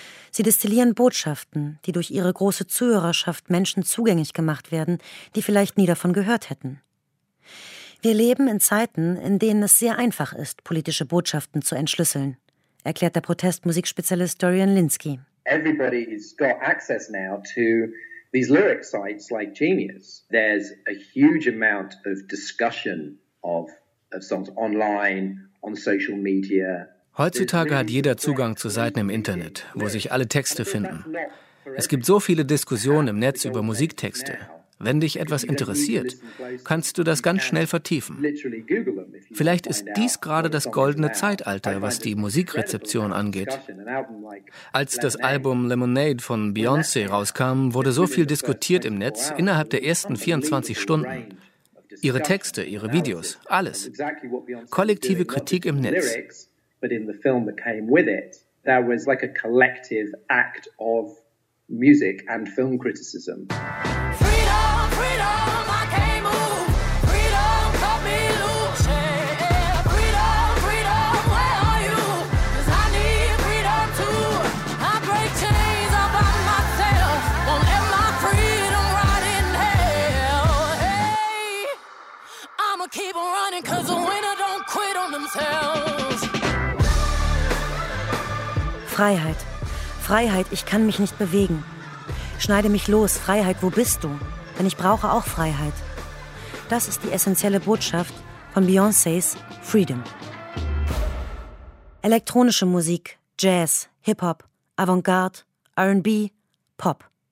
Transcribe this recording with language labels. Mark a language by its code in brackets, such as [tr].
[de] Sie destillieren Botschaften, die durch ihre große Zuhörerschaft Menschen zugänglich gemacht werden, die vielleicht nie davon gehört hätten. Wir leben in Zeiten, in denen es sehr einfach ist, politische Botschaften zu entschlüsseln, erklärt der Protestmusikspezialist Dorian Linsky. [en] Everybody has got access now to these lyric sites like Genius. There's a huge amount of discussion of songs online, on social media. [de] Heutzutage hat jeder Zugang zu Seiten im Internet, wo sich alle Texte finden. Es gibt so viele Diskussionen im Netz über Musiktexte. Wenn dich etwas interessiert, kannst du das ganz schnell vertiefen. Vielleicht ist dies gerade das goldene Zeitalter, was die Musikrezeption angeht. Als das Album Lemonade von Beyoncé rauskam, wurde so viel diskutiert im Netz innerhalb der ersten 24 Stunden. Ihre Texte, ihre Videos, alles. Kollektive Kritik im Netz. [en] But in the film that came with it, there was like a collective act of music and film criticism. Freedom, freedom, I can't move. Freedom, cut me loose. Freedom, freedom, where are you? 'Cause I need freedom too. I break chains all by myself. Won't let my freedom ride in hell. Hey, I'ma keep on running 'cause the winner don't quit on themselves. [de] Freiheit. Freiheit, ich kann mich nicht bewegen. Schneide mich los, Freiheit, wo bist du? Denn ich brauche auch Freiheit. Das ist die essentielle Botschaft von Beyoncés Freedom. Elektronische Musik, Jazz, Hip-Hop, Avantgarde, R&B, Pop.